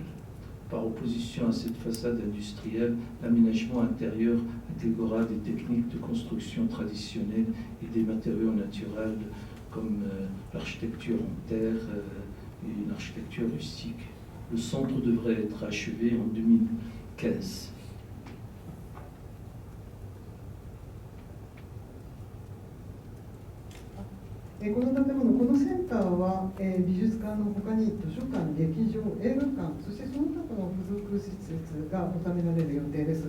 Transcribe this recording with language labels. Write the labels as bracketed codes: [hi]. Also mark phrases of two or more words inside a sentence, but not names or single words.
[fr] Par opposition à cette façade industrielle, l'aménagement intérieur intégrera des techniques de construction traditionnelles et des matériaux naturels comme l'architecture en terre et une architecture rustique. Le centre devrait être achevé en 2015. [ja] この建物、このセンターは美術館のほかに図書館、劇場、映画館、そしてその他の付属施設が収められる予定です。